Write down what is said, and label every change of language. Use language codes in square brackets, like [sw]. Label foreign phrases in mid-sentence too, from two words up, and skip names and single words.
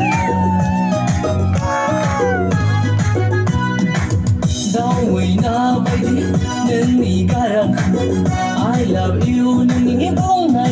[brx] दावैना बायदि नोंनि गारांखौ [en] I love you [brx] नोंनि बुंनाय